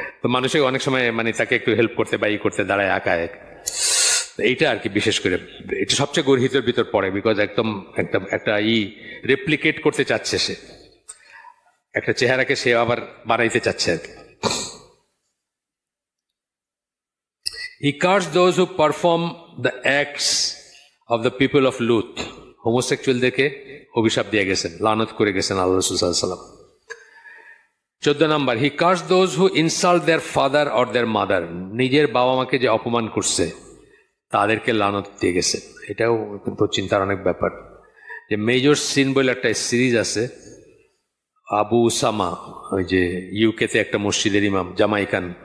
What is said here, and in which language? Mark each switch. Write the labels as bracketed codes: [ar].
[bn] তো মানুষের অনেক সময় মানে তাকে একটু হেল্প করতে বা করতে দাঁড়ায় আঁকায়, এইটা আর কি। বিশেষ করে এটা সবচেয়ে গর্হিতের ভিতর পড়ে, বিকজ একদম একদম একটা রেপ্লিকেট করতে চাচ্ছে সে, একটা চেহারাকে সে আবার বানাইতে চাচ্ছে আর কি। [en] He cursed those who perform the acts of the people of Lut. [bn] হোমোসেক্সুয়ালদেরকে অভিশাপ দিয়ে গেছেন, লানত করে গেছেন আল্লাহ রাসূল সাল্লাল্লাহু আলাইহি ওয়াসাল্লাম। 14 নম্বর, [en] he curse those who insult their father or their mother, [bn] নিজের বাবা মাকে যে অপমান করছে তাদেরকে লানত দিয়ে গেছেন। এটাও কিন্তু চিন্তার অনেক ব্যাপার। যে মেজর সিন বলে একটা সিরিজ আছে, আবু উসামা, ওই যে ইউকেতে একটা মসজিদের ইমাম, জামাইকান।